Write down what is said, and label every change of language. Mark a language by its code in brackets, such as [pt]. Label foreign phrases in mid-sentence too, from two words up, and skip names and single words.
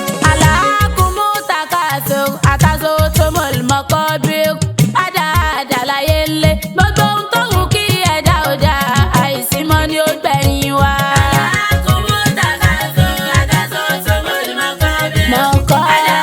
[ar] ألهاكم التكاثر حتى زرتم المقابر. [yo] Ada, ada láyé ńlẹ̀. Gbogbo ohun tó wù kí ẹ̀dá ò dá, àìsí mọ́ ni ó gbẹ̀yìn wa. [ar] Maqabir.